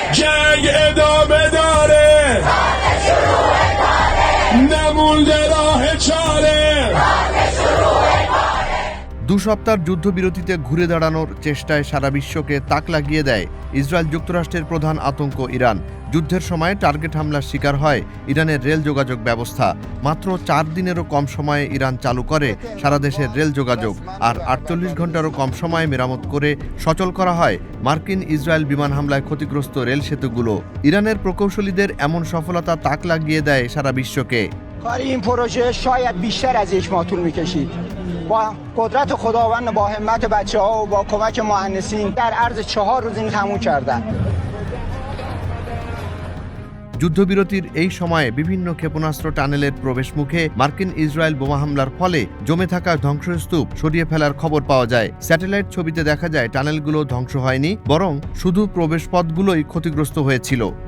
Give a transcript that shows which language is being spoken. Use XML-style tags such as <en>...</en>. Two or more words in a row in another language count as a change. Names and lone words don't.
<fa>جنگ ادامه داره نمونده راه چاره</fa> <bn>2 সপ্তাহের যুদ্ধবিরতিতে ঘুরে দাঁড়ানোর চেষ্টায় সারা বিশ্বকে তাক লাগিয়ে দেয় ইসরায়েল যুক্তরাষ্ট্রের প্রধান আতঙ্ক ইরান। যুদ্ধের সময় টার্গেট হামলার শিকার হয় ইরানের রেল যোগাযোগ ব্যবস্থা। মাত্র 4 দিনেরও কম সময়ে ইরান চালু করে সারা দেশের রেল যোগাযোগ, আর 48 ঘন্টারও কম সময়ে মেরামত করে সচল করা হয় মার্কিন ইসরায়েল বিমান হামলায় ক্ষতিগ্রস্ত রেল সেতুগুলো। ইরানের প্রকৌশলীদের এমন সফলতা তাক লাগিয়ে দেয় সারা বিশ্বকে।</bn> <fa>کار این پروژه شاید بیشتر از 1 ماه طول می‌کشید. با قدرت خداوند با همت بچه‌ها و با کمک مهندسین در عرض 4 روز این تموم کردن.</fa> <bn>যুদ্ধবিরতির এই সময়ে বিভিন্ন ক্ষেপণাস্ত্র টানেলের প্রবেশমুখে মার্কিন ইসরায়েল বোমা হামলার ফলে জমে থাকা ধ্বংসস্তূপ সরিয়ে ফেলার খবর পাওয়া যায়। স্যাটেলাইট ছবিতে দেখা যায় টানেলগুলো ধ্বংস হয়নি, বরং শুধু প্রবেশপথগুলোই ক্ষতিগ্রস্ত হয়েছিল।</bn>